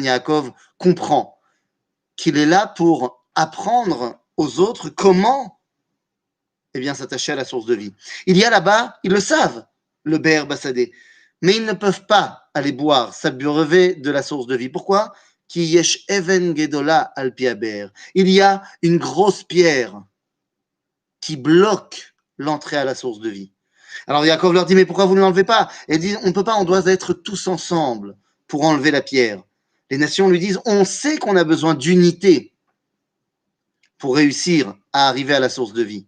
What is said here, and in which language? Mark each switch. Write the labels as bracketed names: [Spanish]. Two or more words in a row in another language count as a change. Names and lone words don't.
[French] Yaakov comprend qu'il est là pour apprendre aux autres comment s'attacher à la source de vie. Il y a là-bas, ils le savent, le [Hebrew] Be'er Bassadé, [French] mais ils ne peuvent pas aller boire, s'abreuver de la source de vie. Pourquoi? [Hebrew] Ki yesh even gedola al pi haber. [French] Il y a une grosse pierre qui bloque l'entrée à la source de vie. Alors Yaakov leur dit, mais pourquoi vous ne l'enlevez pas? Et ils disent, on ne peut pas, on doit être tous ensemble pour enlever la pierre. Les nations lui disent, on sait qu'on a besoin d'unité pour réussir à arriver à la source de vie.